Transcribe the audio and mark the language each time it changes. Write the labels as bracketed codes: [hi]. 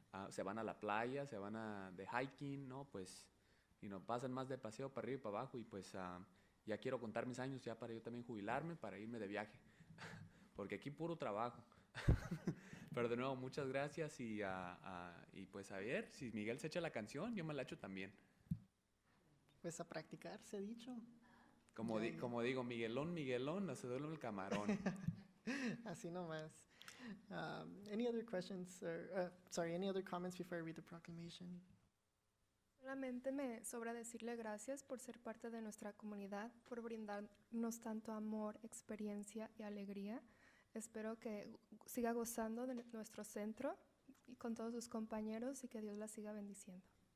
[es] Se van a la playa, se van de hiking, ¿no? Pues, pasan más de paseo para arriba y para abajo, y pues ya quiero contar mis años ya para yo también jubilarme, para irme de viaje, porque aquí puro trabajo. Pero de nuevo, muchas gracias, y pues a ver, si Miguel se echa la canción, yo me la echo también. Pues a practicar, se ha dicho. Como digo, Miguelón, no se duele el camarón. Así nomás. [en] Any other questions, any other comments before I read the proclamation? [es] Solamente me sobra decirle gracias por ser parte de nuestra comunidad, por brindarnos tanto amor, experiencia y alegría. Espero que siga gozando de nuestro centro y con todos sus compañeros, y que Dios la siga bendiciendo.